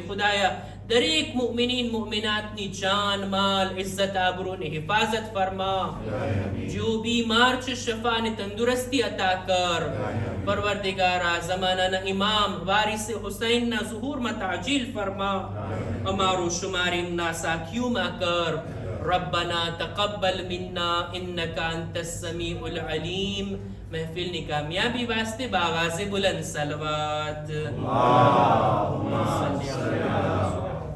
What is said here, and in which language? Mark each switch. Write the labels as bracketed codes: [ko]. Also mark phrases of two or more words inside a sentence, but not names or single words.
[gu] ખુદાયા દરેક મુમિનીન મુમિનાતની જાન, માલ, ઇઝ્ઝત, આબરૂની હિફાજત ફરમા. જો બીમાર છે શફા અને તંદુરસ્તી અતા કર. પરવરદિગારા ઝમાનાના ઇમામ વારિસે હુસૈનના ઝુહૂરમાં તાજીલ ફરમા. અમારો શુમાર એમના સાથીઓમાં કર. [ar] ربنا تقبل منا انك انت السميع العليم. [gu] محفلની કામયાબી વાસ્તે બાવાઝે બુલંદ સલવાત. [ar] اللهم صل على